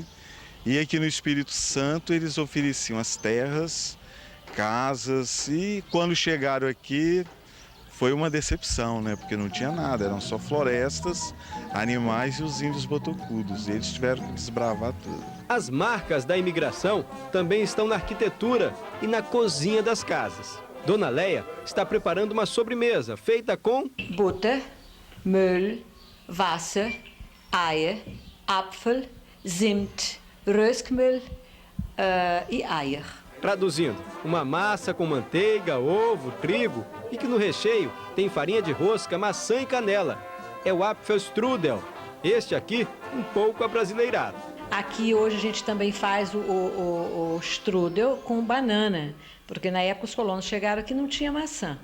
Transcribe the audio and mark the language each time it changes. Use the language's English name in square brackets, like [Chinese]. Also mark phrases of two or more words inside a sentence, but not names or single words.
[Portuguese] E aqui no Espírito Santo eles ofereciam as terras, casas, e quando chegaram aqui foi uma decepção, né? Porque não tinha nada, eram só florestas, animais e os índios botocudos. E eles tiveram que desbravar tudo. As marcas da imigração também estão na arquitetura e na cozinha das casas. Dona Leia está preparando uma sobremesa feita com [German] Butter, Mehl, Wasser, Eier, Apfel, Zimt, Röskmehl e Eier. [Portuguese] Traduzindo, uma massa com manteiga, ovo, trigo e que no recheio tem farinha de rosca, maçã e canela. É o Apfelstrudel. Este aqui, um pouco abrasileirado. Aqui hoje a gente também faz o strudel com banana, porque na época os colonos chegaram aqui e não tinha maçã.